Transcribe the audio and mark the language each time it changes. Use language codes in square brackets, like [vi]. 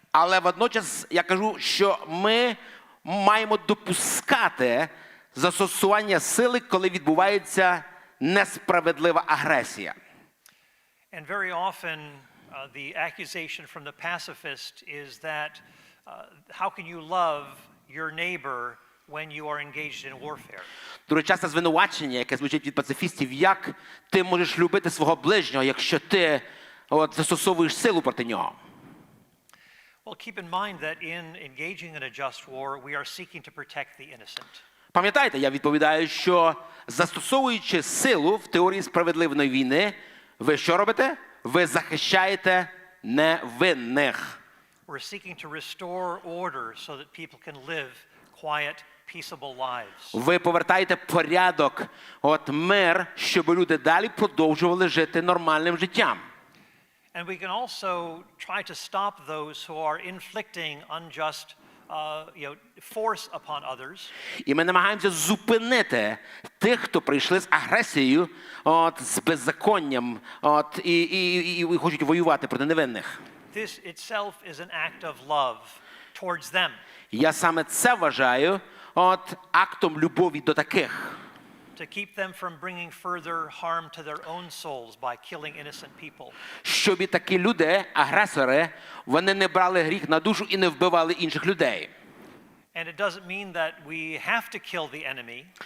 [uk] Але водночас я кажу, що ми маємо допускати застосування сили, коли відбувається несправедлива агресія. [en] And very often the accusation from the pacifist is that how can you love your neighbor when you are engaged in warfare? [uk] Дуже часто звинувачення, яке звучить від пацифістів, як ти можеш любити свого ближнього, якщо ти застосовуєш силу проти нього. [en] Well, keep in mind that in engaging in a just war, we are seeking to protect the innocent. [uk] Пам'ятаєте, я відповідаю, що застосовуючи силу в теорії справедливої війни, ви що робите? Ви захищаєте невинних. [en] We're seeking to restore order so that people can live quiet, peaceable lives. [uk] Ви повертаєте порядок, мир, щоб люди далі продовжували жити нормальним життям. [en] And we can also try to stop those who are inflicting unjust force upon others. [uk] І ми намагаємося зупинити тих, хто прийшли з агресією, з беззаконням, і хочуть воювати проти невинних. [en] This itself is an act of love towards them. [uk] Я саме це вважаю актом любові до таких. [en] To keep them from bringing further harm to their own souls by killing innocent people. [uk] Щоб і такі люди, агресори, вони не брали гріх на душу і не вбивали інших людей. [en] And it doesn't mean that we have to kill the enemy.